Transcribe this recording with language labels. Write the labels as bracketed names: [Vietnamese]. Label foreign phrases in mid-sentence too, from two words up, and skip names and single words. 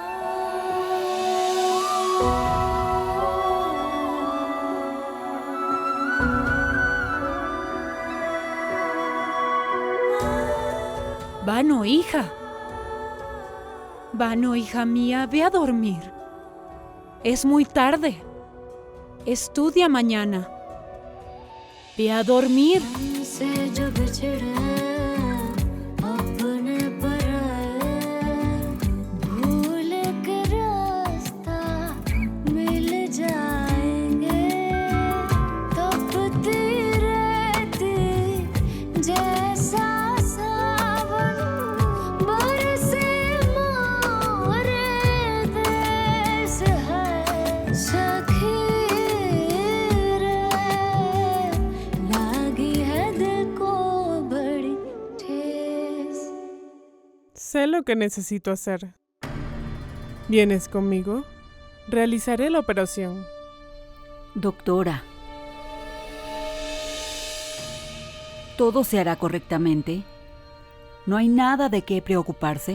[Spanish] Vano, hija. Vano, hija mía, ve a dormir. Es muy tarde. Estudia mañana. Ve a dormir. [Hindi] से जो बिछड़े अपने पराए भूल के रास्ता मिल जाएंगे तपती रहती जैसा सावन बरसे मोरे देश है सखी रे लागी है दिल को बड़ी ठेस [Spanish] Sé lo que necesito hacer. ¿Vienes conmigo? Realizaré la operación. Doctora, ¿todo se hará correctamente? ¿No hay nada de qué preocuparse?